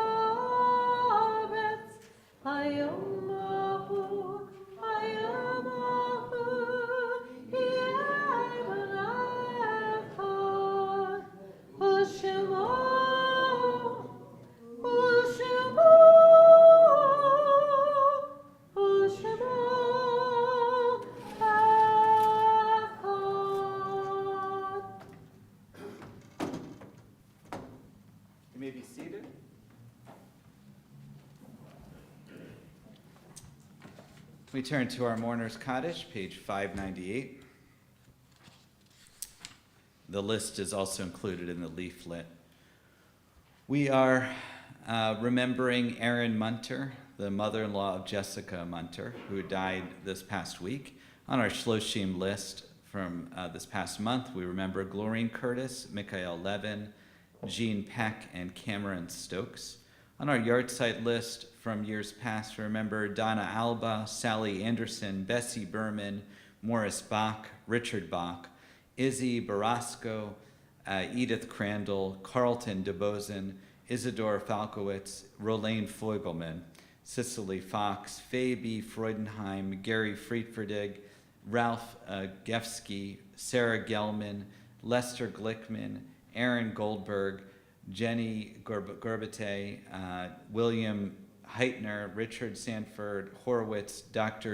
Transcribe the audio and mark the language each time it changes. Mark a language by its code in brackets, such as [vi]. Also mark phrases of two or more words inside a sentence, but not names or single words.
[he] הארץ היום ההוא היום ההוא יהיה אדוני אחד ושמו אחד. [en] You may be seated. We turn to our Mourner's Kaddish, page 598. The list is also included in the leaflet. We are remembering Erin Munter, the mother-in-law of Jessica Munter, who died this past week. On our Shloshim list from this past month, we remember Glorine Curtis, Mikhail Levin, Jean Peck, and Cameron Stokes. On our yahrzeit list from years past, remember Donna Alba, Sally Anderson, Bessie Berman, Morris Bach, Richard Bach, Izzy Barasco, Edith Crandall, Carlton DeBozen, Isidore Falkowitz, Rolane Feugelman, Cicely Fox, Faye B. Freudenheim, Gary Friedferdig, Ralph Gefsky, Sarah Gelman, Lester Glickman, Aaron Goldberg, Jenny Gorbate, William Heitner, Richard Sanford, Horowitz, Dr.